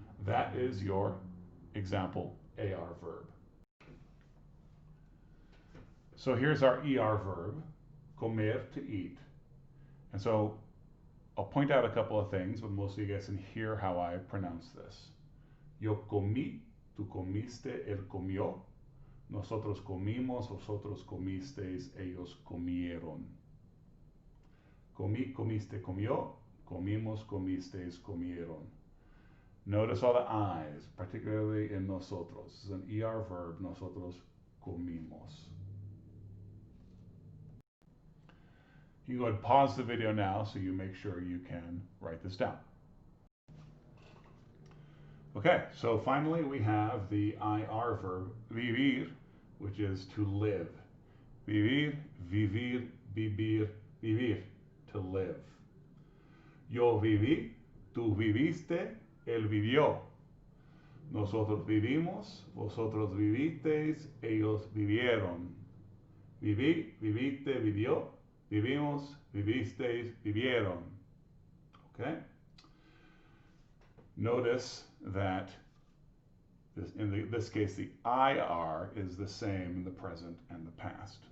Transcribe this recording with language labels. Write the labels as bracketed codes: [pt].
[en] That is your example AR verb. So here's our ER verb, comer, to eat. And so I'll point out a couple of things, but most of you guys can hear how I pronounce this. [es] Yo comí, tú comiste, él comió. Nosotros comimos, vosotros comisteis, ellos comieron. Comí, comiste, comió. Comimos, comisteis, comieron. [en] Notice all the I's, particularly in nosotros. This is an ER verb, [es] nosotros comimos. [en] You can go ahead and pause the video now so you make sure you can write this down. Okay, so finally we have the IR verb, vivir, which is to live. [es] Vivir, vivir, vivir, vivir, [en] to live. [es] Yo viví, tú viviste, él vivió. Nosotros vivimos, vosotros vivisteis, ellos vivieron. Viví, viviste, vivió. Vivimos, vivisteis, vivieron. [en] Okay? Notice that in this case, the IR is the same in the present and the past.